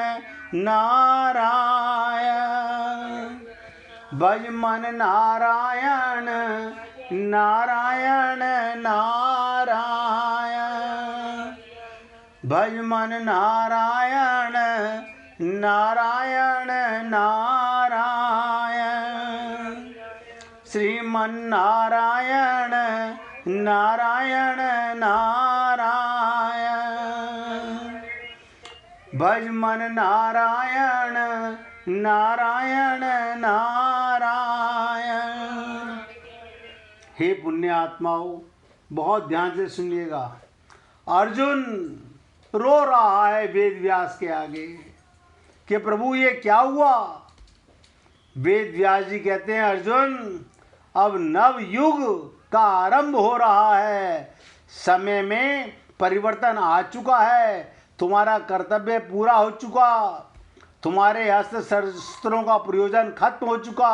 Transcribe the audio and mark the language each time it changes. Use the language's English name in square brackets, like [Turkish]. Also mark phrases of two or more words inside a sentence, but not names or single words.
[Hindi] नारायण भज मन नारायण नारायण नारायण भज मन नारायण नारायण नारायण श्रीमन नारायण नारायण नारायण भज मन नारायण नारायण नारायण। हे पुण्यात्माओं, बहुत ध्यान से सुनिएगा। अर्जुन रो रहा है वेद व्यास के आगे कि प्रभु ये क्या हुआ। वेद व्यास जी कहते हैं, अर्जुन अब नव युग का आरंभ हो रहा है, समय में परिवर्तन आ चुका है, तुम्हारा कर्तव्य पूरा हो चुका, तुम्हारे अस्त्र शस्त्रों का प्रयोजन खत्म हो चुका।